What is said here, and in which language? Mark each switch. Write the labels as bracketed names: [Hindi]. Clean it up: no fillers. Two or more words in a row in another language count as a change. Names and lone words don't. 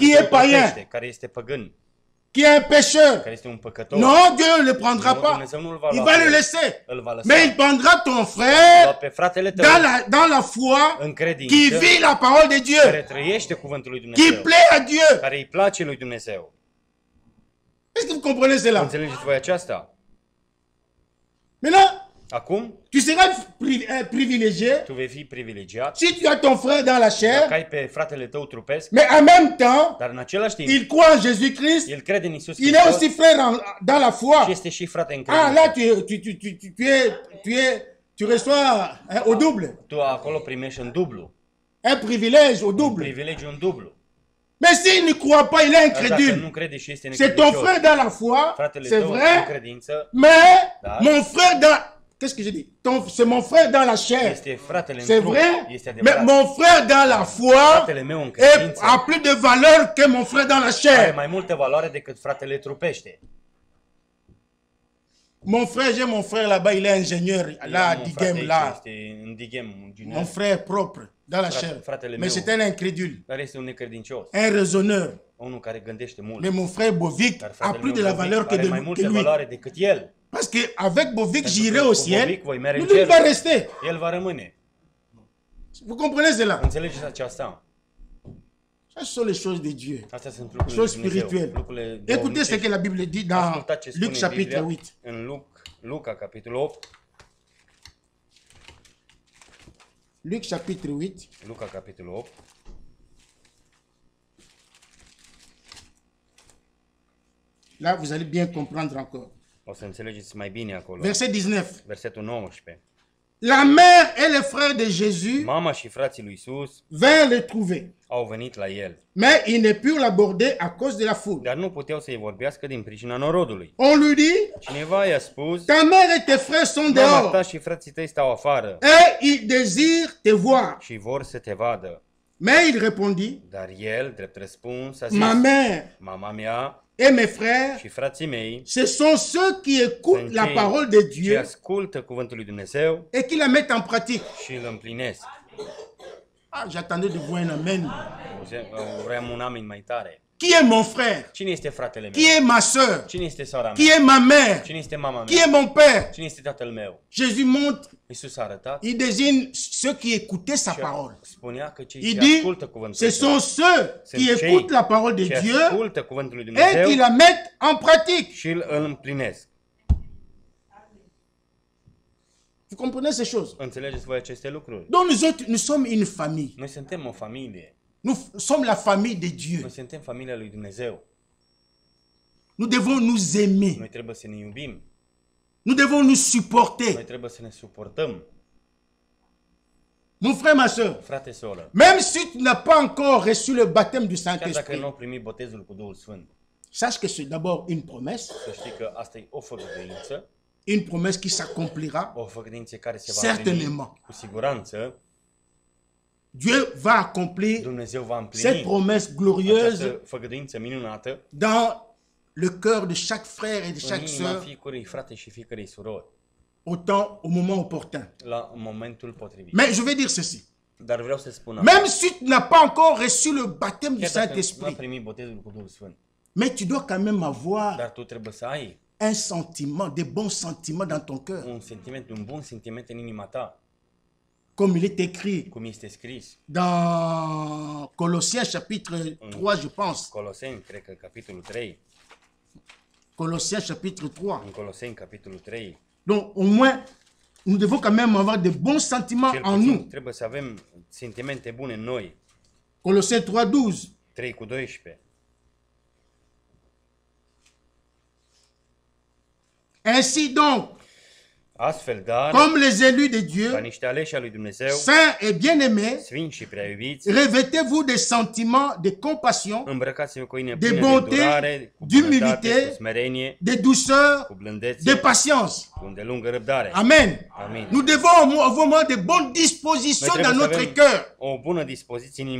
[French] Qui [Romanian] tău [French] est païen? [Romanian] trupește, care este păgân, [French] qui est un pécheur. [Romanian] care este un păcător. [French] Non, Dieu ne le prendra [Romanian] Nu, [French] pas. [Romanian] Dumnezeu nu-l va [French] Il [Romanian] lua [French] va [Romanian] pe [French] le [Romanian] el. [French] laisser. [Romanian] Îl va lăsa. [French] Mais il prendra ton [Romanian] Lua [French] frère [Romanian] pe fratele tău [French] dans la foi [Romanian] în [French] qui [Romanian] credință, [French] vit la parole de Dieu, [Romanian] care trăiește cuvântul lui [French] qui [Romanian] Dumnezeu, [French] plaît à Dieu. [Romanian] care îi place lui Dumnezeu. [French] Est-ce que vous comprenez cela? [Romanian] Înțelegeți voi aceasta? [French] Maintenant, [Romanian] Acum, [French] tu seras privilégié [Romanian] tu vei fi privilegiat [French] si tu as ton frère dans la [Romanian] dacă [French] chair, [Romanian] ai pe fratele tău trupesc, [French] mais en même temps, [Romanian] dar în același timp, [French] il croit en Jésus-Christ, [Romanian] el crede în Iisus [French] il est [Romanian] Hristos [French] aussi frère dans la [Romanian] și [French] foi. [Romanian] este și frate în [French] Ah, là, [Romanian] credință. [French] tu reçois au double, [Romanian] Tu acolo primești în dublu, [French] un privilège au [Romanian] un [French] double. [Romanian] privilegiu în dublu. [French] Mais s'il ne croit pas, il est [Romanian] Dar dacă [French] incrédule. [Romanian] nu crede și este [French] C'est ton [Romanian] necredincios, [French] frère dans la foi, [Romanian] fratele [French] c'est [Romanian] tău în [French] vrai, [Romanian] credință [French] mais [Romanian] Da. [French] mon frère dans... Qu'est-ce que j'ai dit? C'est mon frère dans la chair. [Romanian] este fratele [French] C'est [Romanian] în trup, [French] vrai, [Romanian] este [French] mais [Romanian] adevărat. [French] mon frère dans la foi [Romanian] Fratele meu în credință [French] a plus de valeur que mon frère dans la [Romanian] are [French] chair. [Romanian] mai multă valoare decât fratele trupește. [French] Mon frère, j'ai mon frère là-bas, il est ingénieur, là, à [Romanian] Am un frate [French] Dighem, [Romanian] aici, [French] là. [Romanian] este în Dighem, [French] Mon junior, frère propre, dans la chair. [Romanian] fratele [French] Mais [Romanian] meu. [French] c'est un incrédule, [Romanian] dar este un necredincios, [French] un raisonneur. [Romanian] unul care gândește mult. [French] Mais mon frère Bovic [Romanian] Dar [French] a [Romanian] fratele [French] plus [Romanian] meu [French] de la [Romanian] Bovic [French] valeur que, [Romanian] are mai [French] que [Romanian] multă [French] lui. [Romanian] valoare decât el. [French] Parce qu'avec Bovic, [Romanian] Pentru [French] j'irai [Romanian] că [French] au [Romanian] cu [French] ciel. [Romanian] Bovic voi merge în [French] Lui, il va [Romanian] cer. [French] rester. [Romanian] El va rămâne. [French] Vous comprenez cela? [Romanian] Înțelegeți aceasta? [French] Ça, ce sont les choses de Dieu. [Romanian] Astea sunt lucrurile [French] Choses [Romanian] lui Dumnezeu, [French] spirituelles. [Romanian] lucrurile [French] Écoutez ce [Romanian] duhovnicești. [French] que la Bible dit dans [Romanian] Ascultați ce spune [French] Luc chapitre [Romanian] Biblia [French] 8. [Romanian] în Luca, capitolul 8. [French] Luc chapitre 8. [Romanian] Luca, capitolul 8. [French] Là, vous allez bien comprendre encore. [Romanian] O să înțelegeți mai bine acolo. [French] Verset 19. [Romanian] Versetul 19. [French] La mère et les frères de Jésus [Romanian] Mama și frații lui Iisus [French] vinrent le trouver. [Romanian] au venit la el, [French] Mais ils ne purent l'aborder à cause de la foule. [Romanian] dar nu puteau să-i vorbească din pricina norodului. [French] On lui dit, [Romanian] Cineva i-a spus, [French] ta mère et tes frères sont [Romanian] mama ta [French] dehors [Romanian] și frații tăi stau afară [French] et ils désirent te voir. [Romanian] și vor să te vadă. [French] Mais il répondit, [Romanian] Dar el, drept răspuns, a zis, [French] ma mère [Romanian] mama mea [French] et mes frères, [Romanian] și frații mei [French] ce sont ceux qui écoutent [Romanian] sunt [French] la [Romanian] cei [French] parole de [Romanian] ce [French] Dieu [Romanian] ascultă cuvântul lui Dumnezeu [French] et qui la mettent en pratique. [Romanian] și îl împlinesc. [French] Ah, j'attendais de voir un amen. [Romanian] Vreau un amin mai tare. [French] Qui est mon frère? [Romanian] Cine este fratele [French] Qui [Romanian] meu? [French] est ma soeur? [Romanian] Cine este sora [French] Qui [Romanian] mea? [French] est ma mère? [Romanian] Cine este mama [French] Qui [Romanian] mea? [French] est mon père? [Romanian] Cine este tatăl meu? [French] Jésus montre, [Romanian] Iisus a arătat [French] il désigne ceux qui écoutaient sa [Romanian] și [French] parole. [Romanian] spunea că cei [French] Il [Romanian] ce [French] dit, [Romanian] ascultă cuvântul [French] ce [Romanian] lui [French] sont ceux qui [Romanian] Sunt cei [French] écoutent la parole de [Romanian] ce [French] Dieu [Romanian] ascultă cuvântul lui [French] et [Romanian] Dumnezeu [French] qui la mettent en pratique. [Romanian] și îl împlinesc. [French] Vous comprenez ces choses? [Romanian] Înțelegeți voi aceste lucruri? [French] Donc nous autres, nous sommes une famille. [Romanian] Noi suntem o familie. [French] Nous sommes la famille de Dieu. [Romanian] Noi suntem familia lui Dumnezeu. [French] Nous devons nous aimer. [Romanian] Noi trebuie să ne iubim. [French] Nous devons nous supporter. [Romanian] Noi trebuie să ne suportăm. [French] Mon frère, ma soeur, [Romanian] Frate, soră, [French] même si tu n'as pas encore reçu le baptême du [Romanian] chiar dacă [French] Saint-Esprit, [Romanian] nu au primit botezul cu Duhul Sfânt, [French] sache que c'est d'abord une promesse [Romanian] asta e o făgăduință, [French] une promesse qui s'accomplira [Romanian] o făgăduință care se va [French] certainement. [Romanian] împlini cu siguranță. [French] Dieu va accomplir [Romanian] Dumnezeu va împlini [French] cette promesse glorieuse [Romanian] această făgăduință minunată [French] dans le cœur de chaque frère et de [Romanian] în [French] chaque [Romanian] inima [French] sœur [Romanian] fiecărui frate și fiecărei surori, [French] au moment opportun. [Romanian] la momentul potrivit. [French] Mais je vais dire ceci. [Romanian] Dar vreau să spun [French] Même si tu n'as pas encore reçu le baptême du [Romanian] chiar dacă nu ai [French] Saint-Esprit, [Romanian] primit botezul cu Duhul Sfânt, [French] mais tu dois quand même avoir [Romanian] dar tu trebuie să ai [French] un sentiment, des bons sentiments dans ton cœur. [Romanian] un bun sentiment în inima ta, [French] Comme il est écrit [Romanian] cum este scris [French] dans Colossiens chapitre 3, je pense. [Romanian] Coloseni, cred că capitolul 3, [French] Colossiens chapitre 3. [Romanian] în Coloseni capitolul 3, [French] Donc au moins, nous devons quand même avoir de bons sentiments [Romanian] cel [French] en [Romanian] puțin [French] nous. [Romanian] trebuie să avem sentimente bune în noi. [French] Colossiens 3, 12. [Romanian] 3:12. [French] Ainsi donc, [Romanian] Astfel, dar, [French] comme les élus de [Romanian] ca [French] Dieu, [Romanian] niște aleși ai lui Dumnezeu, [French] saints et bien-aimés, [Romanian] sfinți și prea iubiți, [French] revêtez-vous des sentiments de compassion, [Romanian] îmbrăcați-vă cu inima [French] de [Romanian] plină de [French] bonté, [Romanian] durare, cu [French] d'humilité, [Romanian] bunătate, cu smerenie, [French] de douceur, [Romanian] cu blândețe, [French] de patience. [Romanian] cu îndelungă răbdare. [French] Amen. [Romanian] Amin. [French] Nous devons avoir de bonnes dispositions [Romanian] Noi [French] dans [Romanian] trebuie să [French] notre [Romanian] avem [French] cœur. [Romanian] o bună dispoziție în inima